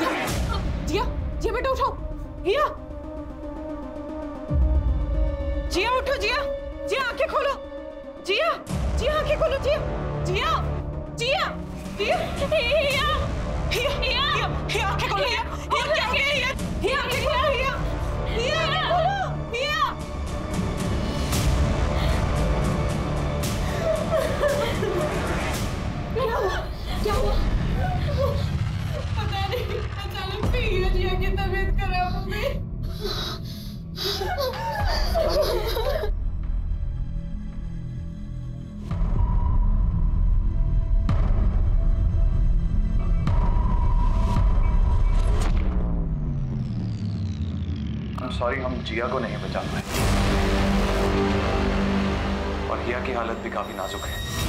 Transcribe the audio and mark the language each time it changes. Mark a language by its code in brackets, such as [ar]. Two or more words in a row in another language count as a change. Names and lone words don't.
[hi] जिया, जिया बेटा उठाओ। जिया, जिया उठो। जिया, जिया आंखें खोलो। जिया, जिया आंखें खोलो। जिया, जिया, जिया, जिया, हिया, हिया, हिया, हिया आंखें खोलो। हिया, हिया आंखें खोलो। हिया, हिया आंखें खोलो। हिया, हिया आंखें खोलो। हिया, क्या हुआ? क्या हुआ? पता नहीं, अचानक से हिया जिया की तबीयत खराब हो गई। सॉरी, हम जिया को नहीं बचा पाए और हिया की हालत भी काफी नाजुक है।